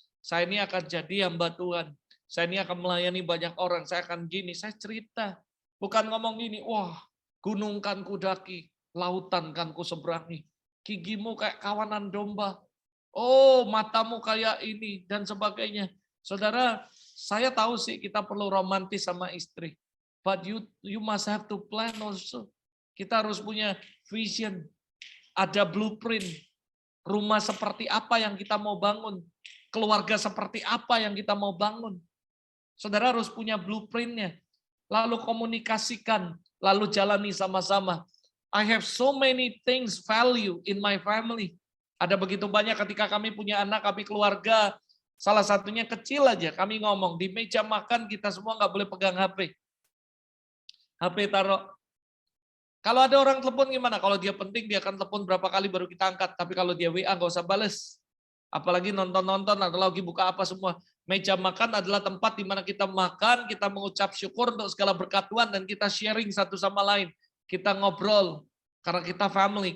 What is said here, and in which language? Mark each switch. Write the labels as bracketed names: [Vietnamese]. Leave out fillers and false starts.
[Indonesian] Saya ini akan jadi hamba Tuhan. Saya ini akan melayani banyak orang. Saya akan gini, saya cerita. Bukan ngomong gini, wah gunung kan ku daki, lautan kan ku seberangi. Gigimu kayak kawanan domba. Oh matamu kayak ini dan sebagainya. Saudara, saya tahu sih kita perlu romantis sama istri. [English] But you must have to plan also. [Indonesian] Kita harus punya vision. Ada blueprint, rumah seperti apa yang kita mau bangun, keluarga seperti apa yang kita mau bangun. Saudara harus punya blueprintnya, lalu komunikasikan, lalu jalani sama-sama. [English] I have so many things value in my family. [Indonesian] Ada begitu banyak ketika kami punya anak, kami keluarga, salah satunya kecil aja, kami ngomong, di meja makan kita semua nggak boleh pegang HP. HP taruh. Kalau ada orang telepon gimana? Kalau dia penting dia akan telepon berapa kali baru kita angkat. Tapi kalau dia WA nggak usah bales. Apalagi nonton-nonton atau lagi buka apa semua. Meja makan adalah tempat di mana kita makan, kita mengucap syukur untuk segala berkat Tuhan dan kita sharing satu sama lain. Kita ngobrol karena kita family.